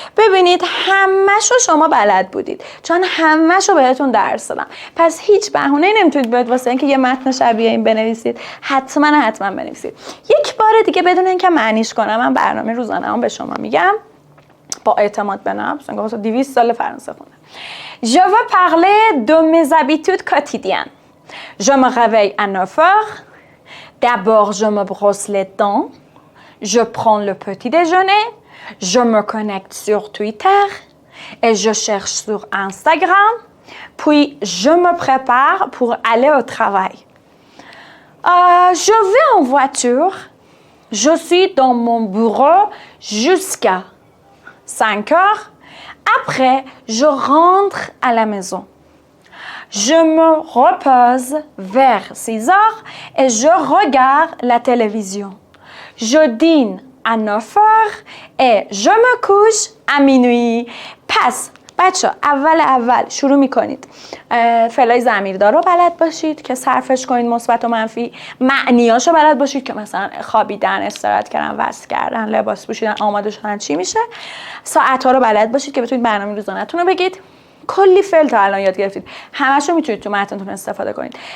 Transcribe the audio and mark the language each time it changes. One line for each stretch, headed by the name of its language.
Persian: ببینید همه‌شو شما بلد بودید چون همه‌شو بهتون درس دادم. پس هیچ بهونه‌ای نمیتونید بیاید واسه اینکه یه متن شبیه این بنویسید. حتما بنویسید. یک بار دیگه بدون اینکه معنیش کنم من برنامه روزانه‌ام به شما میگم با اعتماد به نفس. انگار مثلا 200 سال فرانسه خوندم.
French: Je veux parler de mes habitudes quotidiennes. Je me réveille à 9 heures. D'abord, je me brosse les dents. Je prends le petit déjeuner. Je me connecte sur Twitter et je cherche sur Instagram. Puis, je me prépare pour aller au travail. Je vais en voiture. Je suis dans mon bureau jusqu'à 5 heures. Après, je rentre à la maison. Je me repose vers 6 heures et je regarde la télévision. Je dîne à 9 heures et je me couche à minuit.
Persian: پس بچه اول شروع میکنید فعلای ضمیردار رو بلد باشید که صرفش کنید مثبت و منفی. معنیاشو بلد باشید که مثلا خوابیدن، استراحت کردن، وصل کردن، لباس پوشیدن، آماده شدن چی میشه. ساعت‌ها رو بلد باشید که بتونید برنامه روزانه‌تون رو بگید. کلی فعل تا الان یاد گرفتید، همه‌شو میتونید تو متنتون استفاده کنید.